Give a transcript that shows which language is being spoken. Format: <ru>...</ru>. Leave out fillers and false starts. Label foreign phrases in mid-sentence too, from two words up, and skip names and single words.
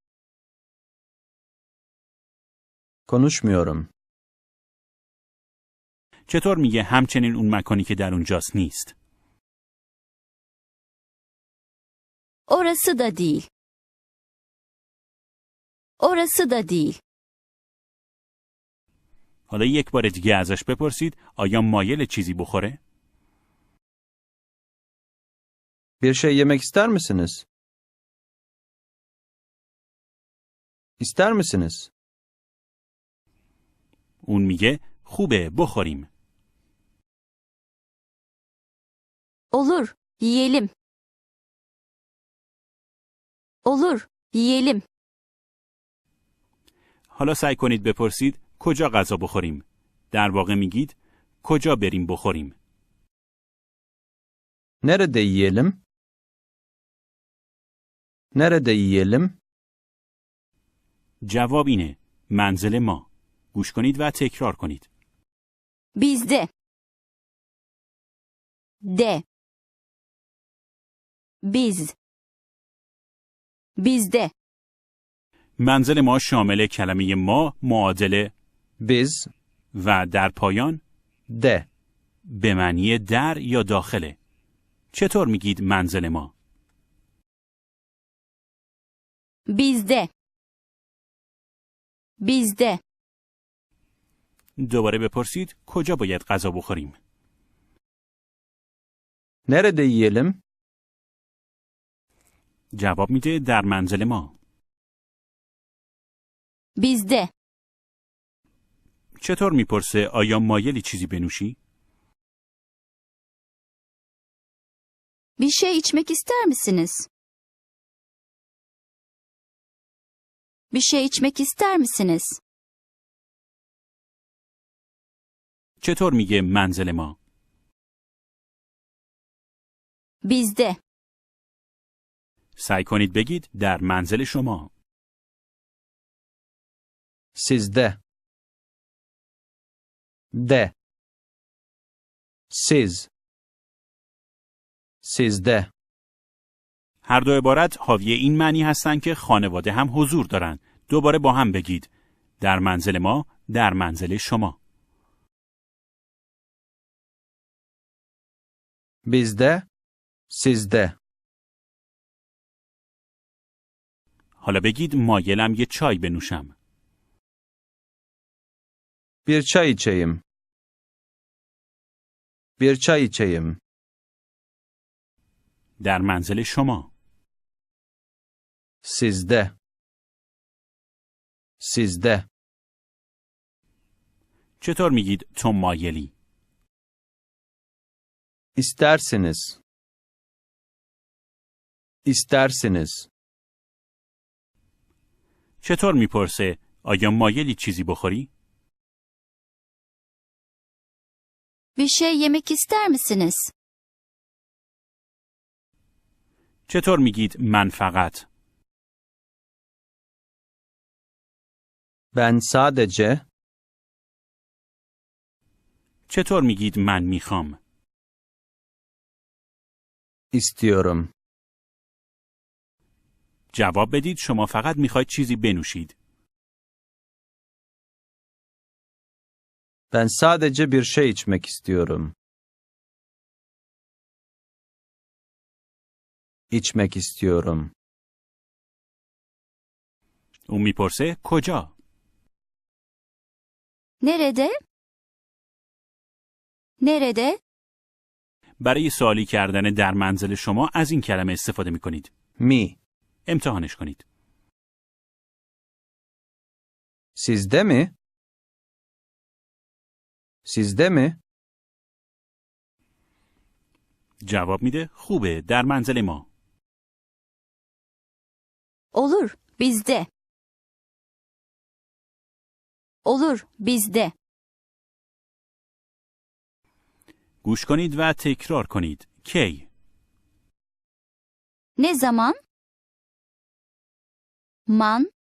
<tr>Konuşmuyorum.</tr> <fa>چطور میگه همچنین اون مکانی که در اونجاست نیست؟</fa> <tr>Orası da değil. Orası da değil.</tr> <fa>حالا یک بار دیگه ازش بپرسید آیا مایل چیزی بخوره؟</fa> <tr>Bir şey yemek ister misiniz? İster misiniz?</tr> <fa>اون میگه خوبه بخوریم.</fa> <tr>Olur, yiyelim. Olur, yiyelim.</tr> <fa>حالا سعی کنید بپرسید کجا غذا بخوریم. در واقع میگید کجا بریم بخوریم.</fa> <tr>Nerede yiyelim? Nerede yiyelim?</tr> <fa>جواب اینه منزل ما. گوش کنید و تکرار کنید.</fa> <tr>Bizde. De. Biz. Bizde.</tr> <fa>منزل ما شامل کلمه ما معادل</fa> <tr>Biz,</tr> <fa>و در پایان</fa> <tr>de.</tr> <fa>به معنی در یا داخله. چطور میگید منزل ما؟</fa> <tr>Bizde. Bizde.</tr> <fa>دوباره بپرسید کجا باید غذا بخوریم.</fa> <tr>Nerede yiyelim?</tr> <fa>جواب میده در منزل ما.</fa> <tr>Bizde.</tr> <fa>چطور میپرسه آیا مایلی چیزی بنوشی؟</fa> <tr>Bir şey içmek ister misiniz? Bir şey içmek ister misiniz?</tr> <fa>چطور میگه منزل ما؟</fa> <tr>Bizde.</tr> <fa>سعی کنید بگید در منزل شما.</fa> <tr>Sizde. De. Siz. Sizde.</tr> <fa>هر دو عبارت حاوی این معنی هستن که خانواده هم حضور دارن. دوباره با هم بگید در منزل ما، در منزل شما.</fa> <tr>Bizde. Sizde.</tr> <fa>حالا بگید مایلم یه چای بنوشم.</fa> <tr>Bir çay içeyim. Bir çay içeyim.</tr> <fa>در منزل شما.</fa> <tr>Sizde. Sizde.</tr> <fa>چطور میگید تو مایلی؟</fa> <tr>İstersiniz. İstersiniz.</tr> <fa>چطور میپرسه آیا مایلی چیزی بخوری؟</fa> <tr>Bir şey yemek ister misiniz?</tr> <fa>چطور میگید من فقط؟</fa> <tr>Ben sadece</tr> <fa>چطور میگید من میخوام؟</fa> <tr>istiyorum.</tr> <fa>جواب بدید شما فقط میخواید چیزی بنوشید.</fa> <tr>Ben sadece bir şey içmek istiyorum. İçmek istiyorum.</tr> <fa>اون میپرسه کجا؟</fa> <tr>Nerede? Nerede?</tr> <fa>برای سوالی کردن در منزل شما از این کلمه استفاده میکنید.</fa> <tr>Mi.</tr> <fa>امتحانش کنید.</fa> <tr>Sizde mi? Sizde mi?</tr> <fa>جواب میده خوبه در منزل ما.</fa> <tr>Olur, bizde. Olur, bizde.</tr> <fa>گوش کنید و تکرار کنید. کی؟</fa> <tr>Ne zaman? Man.</tr>